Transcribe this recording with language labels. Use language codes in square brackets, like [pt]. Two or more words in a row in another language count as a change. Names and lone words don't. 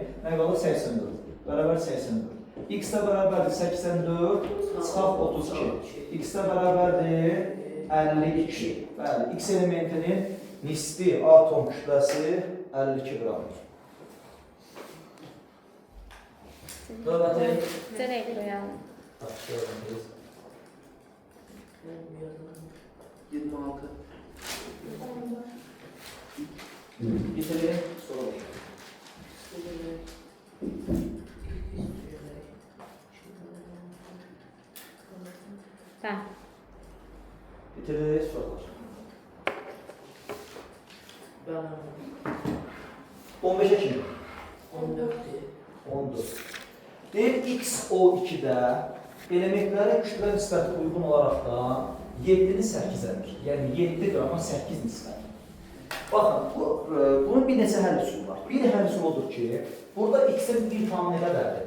[az] Nə qalır? 84. Bərabər 84. X-də bərabərdir 84, çıxaq 32. X-də bərabərdir 52. Bəli, X elementinin nisbi atom kütləsi 52 qramdır. Növbəti. [tr] Nereye koyalım? Başlayalım. 26. Bitirelim, sonra. Ben. Bitiririz, sorular. Ben 15'e kimi? 14. 14. [az] Deyir, XO2-də elementlərin kütlə nisbəti uyğun olaraq da 7-ni 8-ədir. Yəni 7 qrama 8 nisbəti. Baxın, bunun bir neçə həll üsulu var. Bir həll üsulu odur ki, burada X-in bir tamı nə qədərdir?